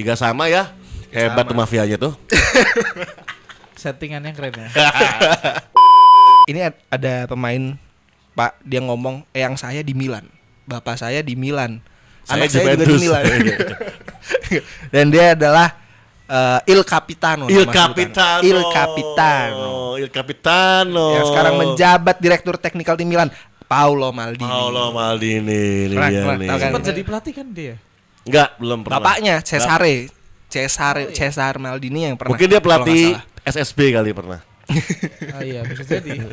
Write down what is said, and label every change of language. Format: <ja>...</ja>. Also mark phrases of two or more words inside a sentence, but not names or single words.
<id>3 sama ya. Hebat tuh mafianya tuh. Settingannya keren ya. Ini ada pemain Pak, dia ngomong yang saya di Milan, bapak saya di Milan, anak saya juga di Juventus. Milan. Dan dia adalah Il Capitano. Il nama Capitano. sebutan. Il Capitano. Il Capitano. Yang sekarang menjabat direktur teknikal tim Milan, Paolo Maldini. Paolo Maldini ini Keren, dia keren. nih. Tahu kan? Sempat jadi pelatih kan dia. Enggak, belum pernah. Bapaknya Cesare Maldini yang pernah. Mungkin dia kalau nggak pelatih salah. SSB kali pernah. Ah iya, bisa jadi.</id>